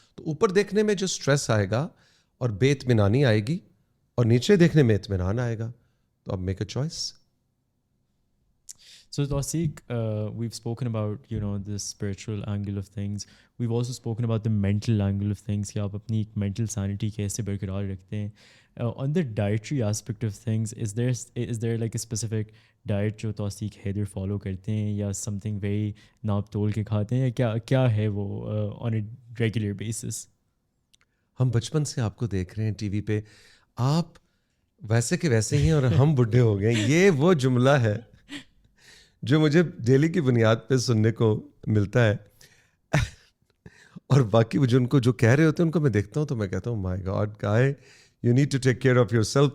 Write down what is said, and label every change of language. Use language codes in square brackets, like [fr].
[ur] تو اوپر دیکھنے میں جو اسٹریس آئے گا اور بے اطمینانی آئے گی, اور نیچے دیکھنے میں اطمینان آئے گا, تو اب make a choice. [en] So Tawseeq, we've spoken about, you know, the spiritual angle of things. We've also spoken about the mental angle of things, [ur] کہ آپ اپنی ایک [en] mental sanity [ur] کیسے برقرار رکھتے ہیں. [en] On the dietary aspect of things, is there like a specific diet جو Tawseeq Haider follow کرتے ہیں, یا something very [ur] ناپ تول کے کھاتے ہیں, یا کیا ہے وہ [en] on a regular basis؟ [ur] ہم بچپن سے آپ کو دیکھ رہے ہیں ٹی وی پہ, آپ ویسے کے ویسے ہی ہیں اور ہم بڈھے ہو گئے ہیں. یہ وہ جملہ ہے جو مجھے ڈیلی کی بنیاد پہ سننے کو ملتا ہے, اور باقی جو ان کو جو کہہ رہے ہوتے ہیں ان کو میں دیکھتا ہوں تو میں کہتا ہوں [en] My God guys, you need to take care of yourself.